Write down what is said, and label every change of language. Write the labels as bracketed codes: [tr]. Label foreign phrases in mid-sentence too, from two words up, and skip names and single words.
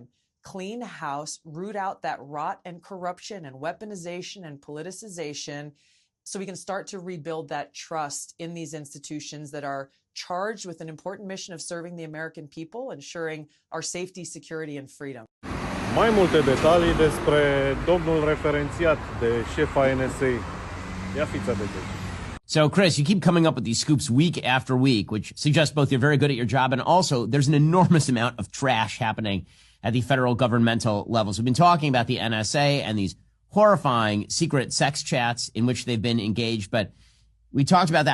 [en] Clean house, root out that rot and corruption and weaponization and politicization, so we can start to rebuild that trust in these institutions that are charged with an important mission of serving the American people, ensuring our safety, security, and freedom. [ro] Mai multe detalii despre domnul referențiat de șefa NSA. Ia fiți atenți. [en] So, Chris, you keep coming up with these scoops week after week, which suggests both you're very good at your job and also there's an enormous amount of trash happening at the federal governmental levels. We've been talking about the NSA and these horrifying secret sex chats in which they've been engaged, but we talked about that.